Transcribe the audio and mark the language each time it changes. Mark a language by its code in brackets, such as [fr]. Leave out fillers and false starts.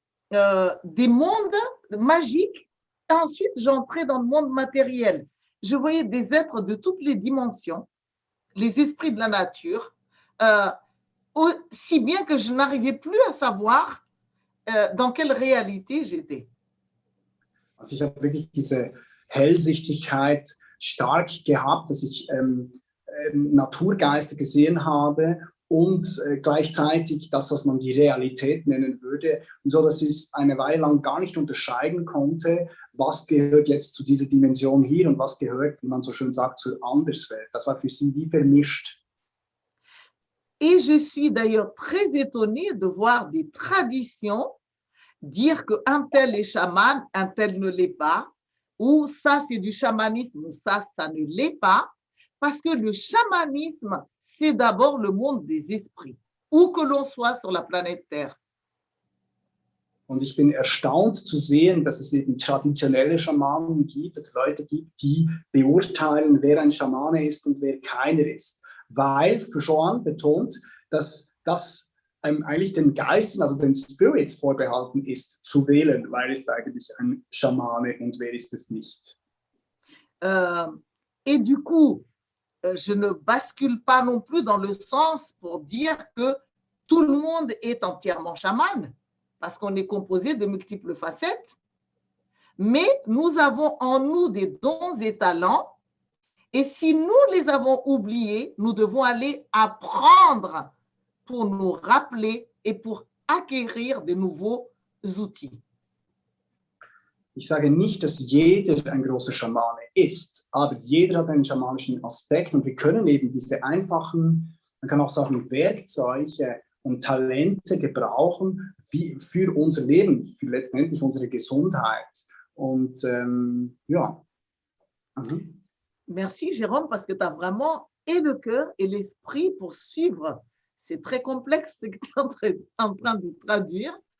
[fr] Des mondes magiques. Ensuite, j'entrais dans le monde matériel. Je voyais des êtres de toutes les dimensions, les esprits de la nature, si bien que je n'arrivais plus à savoir dans quelle réalité j'étais. [de] Also ich habe wirklich diese Hellsichtigkeit stark gehabt, dass ich Naturgeister gesehen habe und gleichzeitig das, was man die Realität nennen würde, und so dass ich eine Weile lang gar nicht unterscheiden konnte, was gehört jetzt zu dieser Dimension hier und was gehört, wie man so schön sagt, zur Anderswelt. Das war für sie wie vermischt. [fr] Et je suis d'ailleurs très étonnée de voir des traditions dire qu'un tel est chaman, un tel ne l'est pas, ou ça c'est du chamanisme, ou ça ne l'est pas, parce que le chamanisme, c'est d'abord le monde des esprits, où que l'on soit sur la planète Terre. [de] Und ich bin erstaunt zu sehen, dass es eben traditionelle Schamanen gibt, Leute gibt, die beurteilen, wer ein Schamane ist und wer keiner ist. Weil für Joan betont, dass das eigentlich den Geistern, also den Spirits vorbehalten ist, zu wählen, wer ist eigentlich ein Schamane und wer ist es nicht. [fr] Et du coup, je ne bascule pas non plus dans le sens pour dire que tout le monde est entièrement chaman, parce qu'on est composé de multiples facettes, mais nous avons en nous des dons et talents, et si nous les avons oubliés, nous devons aller apprendre pour nous rappeler et pour acquérir de nouveaux outils. [de] Ich sage nicht, dass jeder ein großer Schamane ist, aber jeder hat einen schamanischen Aspekt und wir können eben diese einfachen, man kann auch sagen, Werkzeuge und Talente gebrauchen für unser Leben, für letztendlich unsere Gesundheit. Und ja. Mhm. [fr] Merci Jérôme, parce que tu as vraiment et le cœur et l'esprit pour suivre. C'est très complexe ce que tu es en train de traduire.